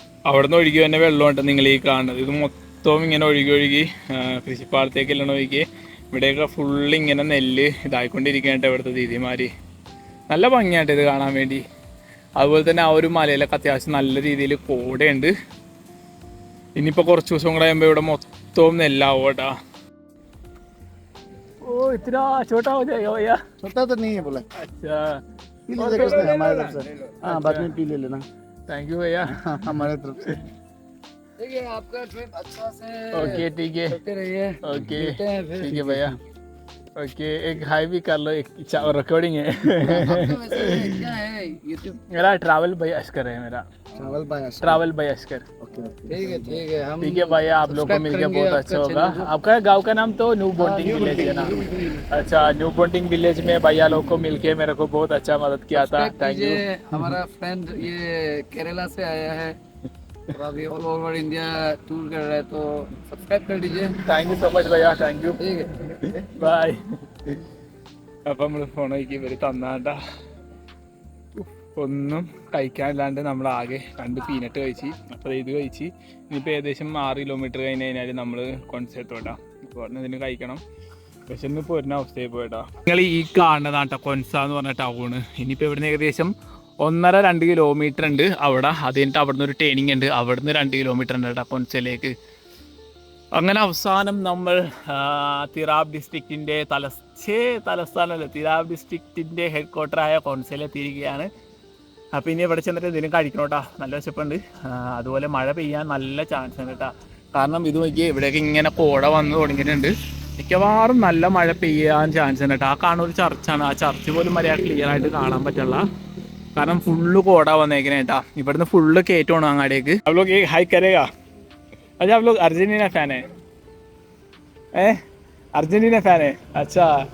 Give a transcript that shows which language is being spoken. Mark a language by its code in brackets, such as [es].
[ml] അവിടെ നിന്ന് ഒഴുകി തന്നെ വെള്ളമുണ്ട് നിങ്ങൾ ഈ കാണുന്നത്. ഇത് മൊത്തവും ഇങ്ങനെ ഒഴുകി കൃഷിപ്പാടത്തേക്കെല്ലാം ഒഴുകി ഇവിടെയൊക്കെ ഫുള്ള് ഇങ്ങനെ നെല്ല് ഇതായിക്കൊണ്ടിരിക്കുകയായിട്ട് ഇവിടുത്തെ ദീദിമാർ. നല്ല ഭംഗിയായിട്ട് ഇത് കാണാൻ വേണ്ടി. അതുപോലെ തന്നെ ആ ഒരു മലയിലൊക്കെ അത്യാവശ്യം നല്ല രീതിയിൽ കോടയുണ്ട്. ഇനിയിപ്പോൾ കുറച്ച് ദിവസം കൂടെ ആകുമ്പോൾ ഇവിടെ മൊത്തവും നെല്ലാവും കേട്ടാ. [hi] ഓ ഇത്ര छोटा हो जाएगा भैया? छोटा तो नहीं है बोला. अच्छा पी लीजिए कुछ नहीं हमारे तरफ से. हाँ बाद में पी ले लेना. थैंक यू भैया. हमारे तरफ से. देखिए आपका ट्रिप अच्छा से ओके ठीक है. चलते रहिए. ओके ठीक है भैया. ओके एक हाई भी कर लो. एक रिकॉर्डिंग है. क्या है यूट्यूब? मेरा ट्रैवल बाय अस्कर है. मेरा ट्रैवल बाय अस्कर. ठीक है हम ठीक है भैया, आप लोग को मिलकर बहुत अच्छा होगा. आपका गांव का नाम तो न्यू बोटिंग विलेज है ना? अच्छा, न्यू बोटिंग विलेज में भैया लोग को मिलके मेरे को बहुत अच्छा मदद किया था. Thank you. हमारा फ्रेंड ये केरला से आया है और अभी ऑल ओवर इंडिया टूर कर रहा है, तो सब्सक्राइब कर दीजिए. [en] Thank you so much ഭയ്യ. Thank you. [hi] ठीक है. [en] Bye. [ml] അപ്പം നമ്മൾ ഫോൺ വയ്ക്കി ഇവർ തന്നാട്ടാ. ഒന്നും കഴിക്കാനില്ലാണ്ട് നമ്മൾ ആകെ 2 പീനട്ട് കഴിച്ച്. അപ്പോൾ ഇത് കഴിച്ച് ഇനിയിപ്പോൾ ഏകദേശം 6 കിലോമീറ്റർ കഴിഞ്ഞ് കഴിഞ്ഞാൽ നമ്മൾ കൊൻസെത്തോട്ടാ. ഇപ്പോൾ ഇതിന് കഴിക്കണം. പക്ഷെ ഇന്ന് പോരുന്ന അവസ്ഥയിൽ പോയിട്ടാ. നിങ്ങൾ ഈ കാണുന്നതാട്ടോ കൊൻസ എന്ന് പറഞ്ഞ ടൗണ്. ഇനിയിപ്പോൾ ഇവിടുന്ന് ഏകദേശം 1.5-2 കിലോമീറ്റർ ഉണ്ട് അവിടെ. അത് കഴിഞ്ഞിട്ട് അവിടെ നിന്ന് ഒരു ട്രെയിനിങ് ഉണ്ട്. അവിടെ നിന്ന് 2 കിലോമീറ്റർ ഉണ്ട് കേട്ടോ കൊൻസയിലേക്ക്. അങ്ങനെ അവസാനം നമ്മൾ തിറാബ് ഡിസ്ട്രിക്റ്റിൻ്റെ തലസ്ഥാനമല്ല, തിറാബ് ഡിസ്ട്രിക്റ്റിൻ്റെ ഹെഡ് ക്വാർട്ടറായ കൊൻസയിലെത്തിയിരിക്കുകയാണ്. അപ്പോൾ ഇനി ഇവിടെ ചെന്നിട്ട് എന്തെങ്കിലും കഴിക്കണോട്ടാ, നല്ല വിശപ്പുണ്ട്. അതുപോലെ മഴ പെയ്യാൻ നല്ല ചാൻസ് ഉണ്ട് കേട്ടോ. കാരണം ഇത് നോക്കി ഇവിടെയൊക്കെ ഇങ്ങനെ കോട വന്ന് തുടങ്ങിയിട്ടുണ്ട്. മിക്കവാറും നല്ല മഴ പെയ്യാൻ ചാൻസ് ഉണ്ട് കേട്ടോ. ആ കാണുന്ന ഒരു ചർച്ചാണ്, ആ ചർച്ച് പോലും മര്യാദ ക്ലിയർ ആയിട്ട് കാണാൻ പറ്റില്ല, കാരണം ഫുള്ള് കോട വന്നേക്കണേ കേട്ടാ. ഇവിടുന്ന് ഫുള്ള് കയറ്റമാണ് അങ്ങാടേക്ക്. [hi] आप लोग एक हाइक करेगा? अच्छा आप लोग अर्जेंटीना फैन है? अर्जेंटीना फैन है, अच्छा.